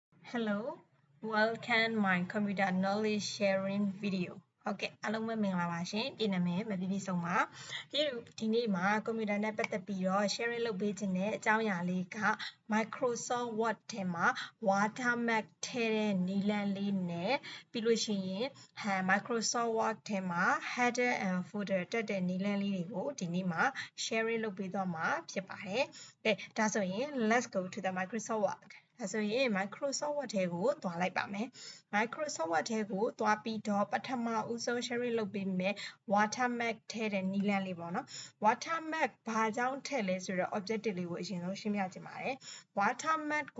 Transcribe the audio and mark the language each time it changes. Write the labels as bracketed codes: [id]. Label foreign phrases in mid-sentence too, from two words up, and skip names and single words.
[en] Hello, welcome my computer knowledge sharing video. [my] Okay, အားလုံးပဲမင်္ဂလာပါရှင်ပြည်နာမည်မပြည့်စုံပါဒီနေ့မှာ computer နဲ့ပတ်သက်ပြီးတော့ sharing လုပ်ပေးခြင်းတဲ့အကြောင်းအရာလေးက Microsoft Word ထဲမှာ watermark ထည့်တဲ့နည်းလမ်းလေးနဲ့ပြီးလို့ရှိရင် Microsoft Word ထဲမှာ [en] header and footer [my] တက်တဲ့နည်းလမ်းလေးတွေကိုဒီနေ့ မှာ sharing လုပ်ပေးသွားမှာဖြစ်ပါတယ်။ဒါဆိုရင် [en] let's go to the Microsoft Word [my] ဒါဆိုရင် Microsoft Word ထဲကိုသွားလိုက်ပါမယ်။ Microsoft Word ထဲကိုသွားပြီးတော့ပထမဦးဆုံး sharing လုပ်ပေးမယ် watermark ထည့် တဲ့နည်းလမ်းလေးပေါ့နော်။ watermark ဘာကြောင့်ထည့်လဲဆိုတော့ objective လေးကိုအရင်ဆုံးရှင်းပြချင်ပါတယ်။ watermark ကို